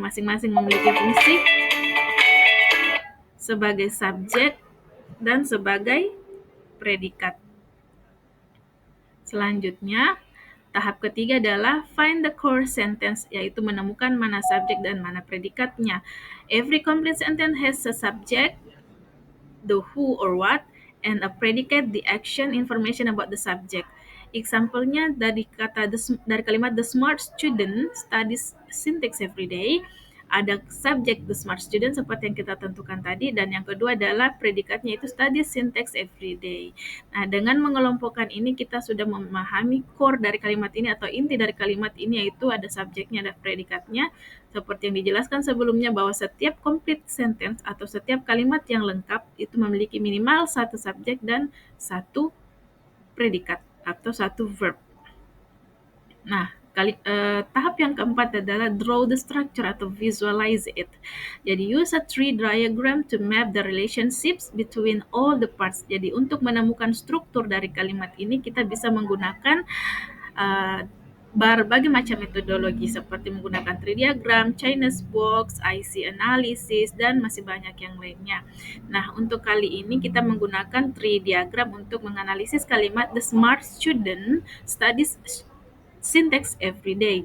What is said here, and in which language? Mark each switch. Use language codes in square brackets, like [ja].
[id] Masing-masing memiliki fungsi sebagai subjek dan sebagai predikat. Selanjutnya, tahap ketiga adalah [en] find the core sentence, [id] yaitu menemukan mana subjek dan mana predikatnya. [en] Every complete sentence has a subject, the who or what, and a predicate, the action, information about the subject. [id] Example-nya dari kalimat [en] the smart student studies syntax every day, [id] ada subjek [en] the smart student [id] seperti yang kita tentukan tadi, dan yang kedua adalah predikatnya itu [en] studies syntax every day. [id] Nah, dengan mengelompokkan ini kita sudah memahami core dari kalimat ini atau inti dari kalimat ini, yaitu ada subjeknya, ada predikatnya. Seperti yang dijelaskan sebelumnya bahwa setiap complete sentence atau setiap kalimat yang lengkap itu memiliki minimal satu subjek dan satu predikat atau satu verb. Nah, tahap yang keempat adalah [en] draw the structure [id] atau [en] visualize it. Jadi use a tree diagram to map the relationships between all the parts. [id] Jadi untuk menemukan struktur dari kalimat ini kita bisa menggunakan berbagai macam metodologi seperti menggunakan tree diagram, Chinese box, IC analysis, dan masih banyak yang lainnya. Nah, untuk kali ini kita menggunakan tree diagram untuk menganalisis kalimat [en] the smart student studies syntax every day.